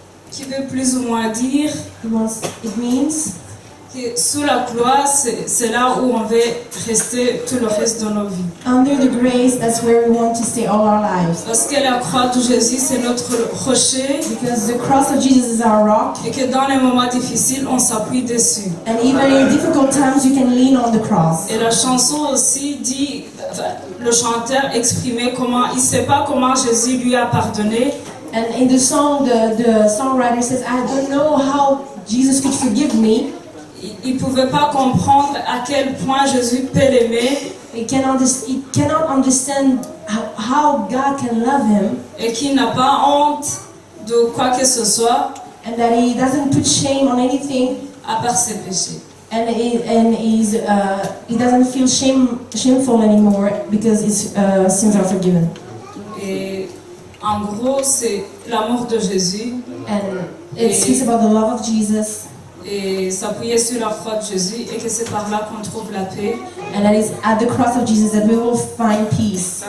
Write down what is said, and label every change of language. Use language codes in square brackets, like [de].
[fr] Qui veut plus ou moins dire [en] It means [fr] que sous la gloire, c'est là où on va rester tout le reste de nos vies. [en] under the grace, that's where we want to stay all our lives. [fr] Parce que la croix de Jésus, c'est notre rocher [en] Because the cross of Jesus is our rock. [fr] et que dans les moments difficiles, on s'appuie dessus. [en] And even in difficult times, you can lean on the cross. [fr] Et la chanson aussi dit, le chanteur exprimait comment, il ne sait pas comment Jésus lui a pardonné. [en] And in the song, the songwriter says, I don't know how Jesus could forgive me. [fr] Il ne pouvait pas comprendre à quel point Jésus peut l'aimer [en] He cannot understand how God can love him, [fr] et qu'il n'a pas honte de quoi que ce soit [en] and that he doesn't put shame on anything, [fr] à part ses péchés. [en] and he doesn't feel shameful anymore because his sins are forgiven. [fr] Et en gros, c'est l'amour de Jésus [en] And it speaks about the love of Jesus, [fr] et s'appuyer sur la croix de Jésus et que c'est par là qu'on trouve la paix [en] and that is at the cross of Jesus that we will find peace,